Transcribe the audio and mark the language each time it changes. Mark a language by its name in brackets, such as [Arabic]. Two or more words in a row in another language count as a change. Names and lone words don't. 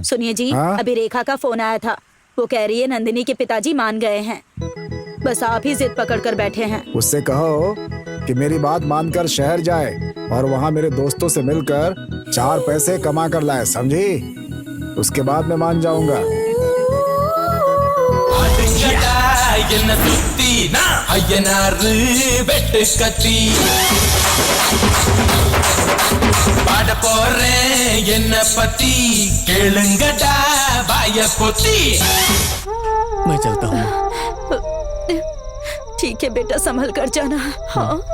[Hindi] सुनिए जी, अभी रेखा का फोन आया था। वो कह रही है नंदिनी के पिताजी मान गए हैं। बस आप ही जिद पकड़ कर बैठे हैं। उससे कहो कि मेरी बात मानकर शहर जाए और वहाँ मेरे दोस्तों से मिलकर 4 पैसे कमा कर लाए, समझी? उसके बाद मैं मान जाऊंगा। [Tamil] என்ன சுத்தி ஐயனாறு வெட்டு கத்தி பாட போறேன் என்ன பத்தி கேளுங்கடா வாய பொத்தி। [Hindi] मैं चलता हूँ। ठीक है बेटा, संभल कर जाना। हाँ